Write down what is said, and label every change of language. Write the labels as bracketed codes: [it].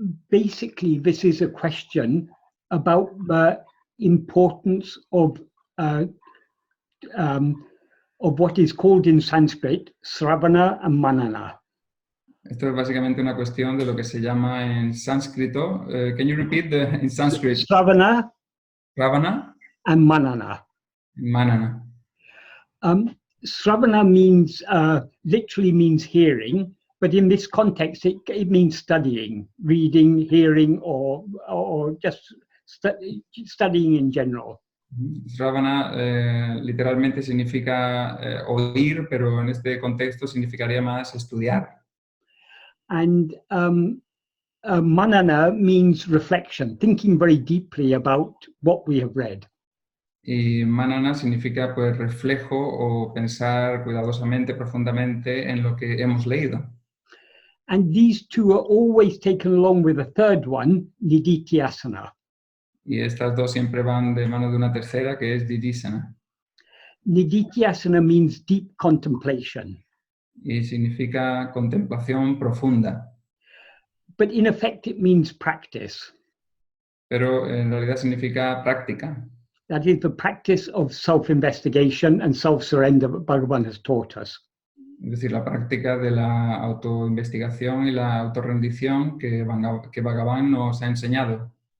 [en] Basically, this is a question about the importance of what is called in Sanskrit Sravana and Manana. [es] Esto es básicamente una cuestión de lo que se llama en sánscrito. [en] Can you repeat in Sanskrit? Sravana Ravana and Manana. Manana. Sravana means literally means hearing, but in this context it means studying, reading, hearing, or just studying in general. [es] Sravana literalmente significa oír, pero en este contexto significaría más estudiar. [en] And manana means reflection, thinking very deeply about what we have read. [es] Y manana significa pues reflejo o pensar cuidadosamente, profundamente en lo que hemos leído. [en] And these two are always taken along with a third one, nididhyasana. [es] Y estas dos siempre van de mano de una tercera, que es didhyasana. [en] Nididhyasana means deep contemplation. [es] Y significa contemplación profunda. [en] But in effect it means practice. [es] Pero en realidad significa práctica. [en] That is the practice of self-investigation and self-surrender that Bhagavan has taught us. [es] Es decir, la práctica de la autoinvestigación y la autorrendición que Bhagavan nos ha enseñado.